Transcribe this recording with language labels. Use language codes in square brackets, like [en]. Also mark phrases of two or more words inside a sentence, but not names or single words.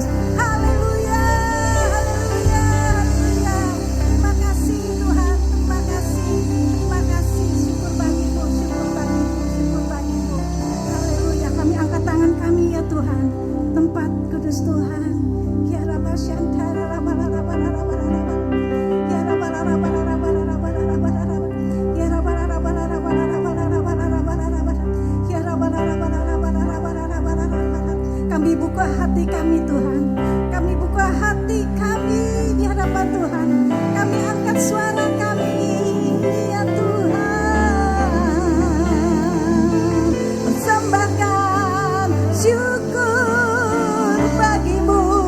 [id] Haleluya. Haleluya. Haleluya. Terima kasih Tuhan. Terima kasih. Terima kasih. Syukur bagimu. Syukur bagimu. Syukur bagimu. Haleluya. Kami angkat tangan kami ya Tuhan. Tempat kudus Tuhan. Ya Rabba Shantara Rabba Rabba Rabba Rabba. Ya Rabba Rabba Rabba Rabba Rabba Rabba. Ya Rabba Rabba Rabba Rabba Rabba Rabba. Ya Rabba Rabba Rabba Rabba Rabba. Kami buka hati kami Tuhan. Kami buka hati kami di hadapan Tuhan. Kami angkat suara kami ya Tuhan. Persembahkan syukur bagimu.